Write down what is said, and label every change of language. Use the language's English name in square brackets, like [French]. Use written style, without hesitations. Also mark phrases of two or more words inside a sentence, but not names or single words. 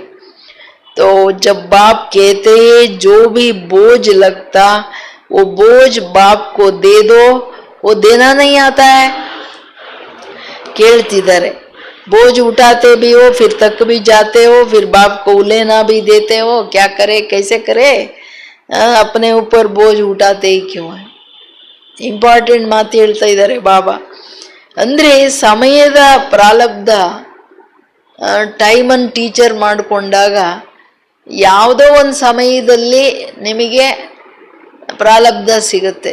[Hindi] तो जब बाप कहते हैं जो भी बोझ लगता वो बोझ बाप को दे दो, वो देना नहीं आता है. ಕೇಳ್ತಿದ್ದಾರೆ, बोझ उठाते भी हो, फिर तक भी जाते हो, फिर बाप को लेना भी देते हो. क्या करे, कैसे करे? अपने ऊपर बोझ उठाते ही क्यों है? [Kannada] ಇಂಪಾರ್ಟೆಂಟ್ ಮಾತು ಹೇಳ್ತಾ ಇದ್ದಾರೆ ಬಾಬಾ. ಅಂದ್ರೆ ಸಮಯದ ಪ್ರಾರಬ್ಧ ಟೈಮನ್ನು ಟೀಚರ್ ಮಾಡಿಕೊಂಡಾಗ ಯಾವುದೋ ಒಂದು ಸಮಯದಲ್ಲಿ ನಿಮಗೆ ಪ್ರಾರಬ್ಧ ಸಿಗುತ್ತೆ.